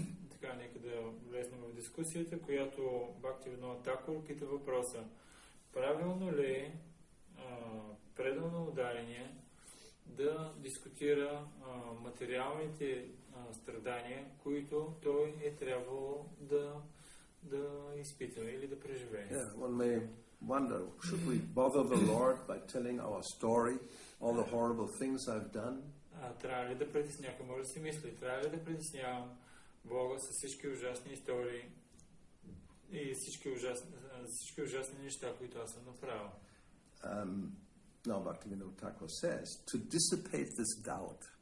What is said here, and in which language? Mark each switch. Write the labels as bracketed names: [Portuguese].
[Bulgarian] Така, нека да влезнем в дискусията, която Бхактивинода Такур пита въпроса. Правилно ли е предано ударение да дискутира материалните страдания, които той е трябвало да изпита или да преживее? [English] Yeah, one may wonder, should we bother the Lord by telling our story, all the horrible things I've done? [Bulgarian] Трябва ли да притеснявам, може да си мисли, трябва ли да притеснявам Бога с всички ужасни истории и всички ужасни неща, които аз съм направил? [English] Now Bhaktivinoda Thakur says, to dissipate this doubt,